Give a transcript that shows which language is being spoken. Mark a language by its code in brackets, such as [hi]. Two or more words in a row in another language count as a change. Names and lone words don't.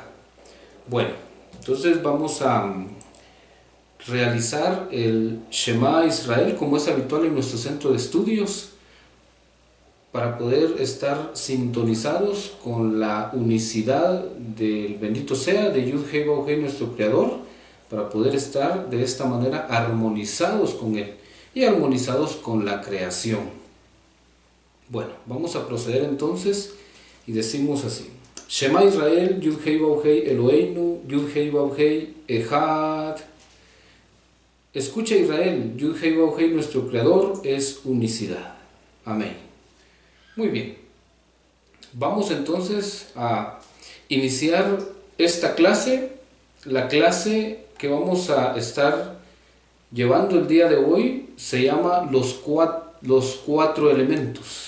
[es] Bueno, entonces vamos a realizar el [he] שמע ישראל [es] como es habitual en nuestro centro de estudios para poder estar sintonizados con la unicidad del bendito sea de Yud-Heh Vav-Heh, nuestro Creador, para poder estar de esta manera armonizados con Él y armonizados con la creación. Bueno, vamos a proceder entonces y decimos así: [he] שמע ישראל, יוד-הא ואו-הא אלהינו, יוד-הא ואו-הא אחד. [es] Escucha Israel, Yud-Heh Vav-Heh nuestro Creador es unicidad. Amén. Muy bien. Vamos entonces a iniciar esta clase. La clase que vamos a estar llevando el día de hoy se llama los cuatro elementos.